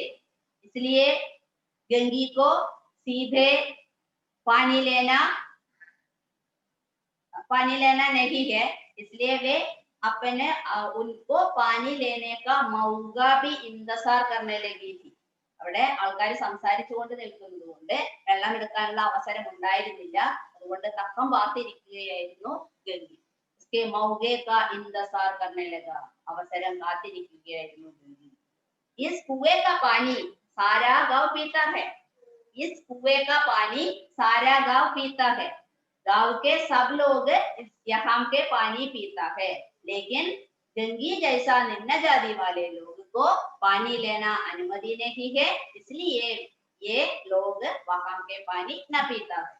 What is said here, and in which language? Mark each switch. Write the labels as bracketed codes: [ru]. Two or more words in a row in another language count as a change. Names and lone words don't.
[hi] इसलिए गंगी को सीधे पानी लेना नहीं है, इसलिए वे अपने उनको पानी लेने का मौका भी इंतजार करने लगी थी. [ml] അവിടെ ആൾക്കാർ സംസാരിച്ചുകൊണ്ട് നിൽക്കുന്നതുകൊണ്ട് വെള്ളം എടുക്കാനുള്ള അവസരം ഉണ്ടായിരുന്നില്ല. അതുകൊണ്ട് തക്കം പാത്തിരിക്കുകയായിരുന്നു ഗംഗി. [hi] इसके मौके का इंतजार करने लगा, [ml] അവസരം കാത്തിരിക്കുകയായിരുന്നു ഗംഗി. [hi] इस कुएं का पानी सारा गांव पीता है. इस कुएं का पानी सारा गांव पीता है. गांव के सब लोग यहाँ के पानी पीता है, लेकिन गंगी जैसा निम्न जाति वाले लोग को पानी लेना अनुमति नहीं है, इसलिए ये लोग वहां के पानी न पीता है.